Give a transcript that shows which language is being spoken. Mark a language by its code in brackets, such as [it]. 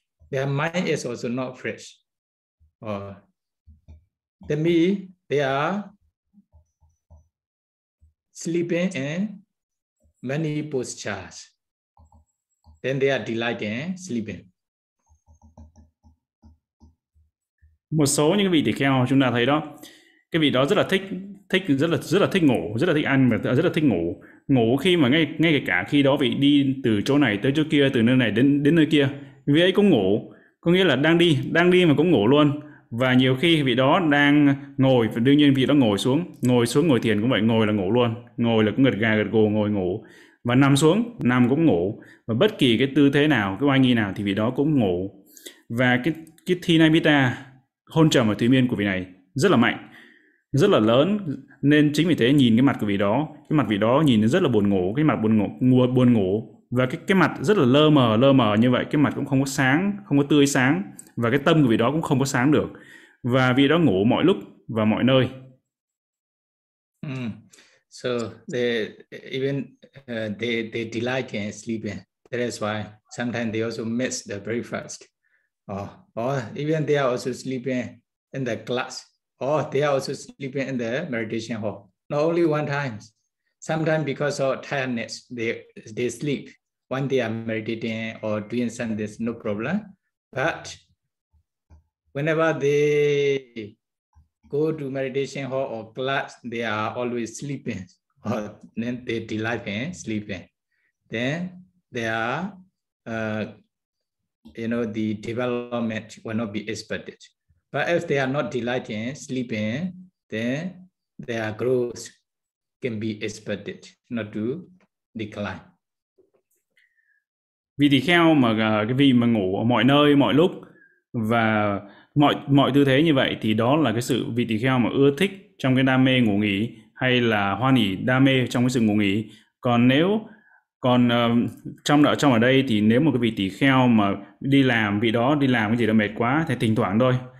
[en] Their mind is also not fresh. To me, they are sleeping in many postures, then they are delighted in sleeping. [vi] Một số những vị tỳ kheo chúng ta thấy đó, cái vị đó rất là thích ngủ, rất là thích ăn và rất là thích ngủ. Ngủ khi mà ngay cả khi đó vị đi từ chỗ này tới chỗ kia, từ nơi này đến nơi kia, vị ấy cũng ngủ. Có nghĩa là đang đi mà cũng ngủ luôn. Và nhiều khi vị đó đang ngồi, và đương nhiên vị đó ngồi xuống ngồi thiền cũng vậy, ngồi là ngủ luôn, ngồi là cũng gật gà gật gù ngồi ngủ, và nằm xuống cũng ngủ, và bất kỳ cái tư thế nào, cái oai nghi nào thì vị đó cũng ngủ. Và cái Thinamita, hôn trầm và thủy miên của vị này rất là mạnh, rất là lớn, nên chính vì thế nhìn cái mặt của vị đó, cái mặt vị đó nhìn rất là buồn ngủ, cái mặt buồn ngủ, và cái mặt rất là lơ mờ như vậy, cái mặt cũng không có sáng, không có tươi sáng. Và cái tâm của vị đó cũng không có sáng được. Và vị đó ngủ mọi lúc và mọi nơi. [en] So they delight in sleeping. That is why sometimes they also miss the breakfast. Or even they are also sleeping in the class. Or they are also sleeping in the meditation hall. Not only one time. Sometimes because of tiredness, they sleep. When they are meditating or doing something, no problem. But Whenever they go to meditation hall or class, they are always sleeping. Or then they delight in sleeping. Then they are, you know, the development will not be expected. But if they are not delighting sleeping, then their growth can be expected, not to decline. [vi] Vị tỳ kheo mà cái vị mà ngủ ở mọi nơi, mọi lúc và mọi tư thế như vậy thì đó là cái sự vị tỳ kheo mà ưa thích trong cái đam mê ngủ nghỉ hay là hoan hỉ đam mê trong cái sự ngủ nghỉ. Còn nếu còn trong ở đây thì nếu một cái vị tỳ kheo mà đi làm, vị đó đi làm cái gì đó mệt quá thì thỉnh thoảng thôi.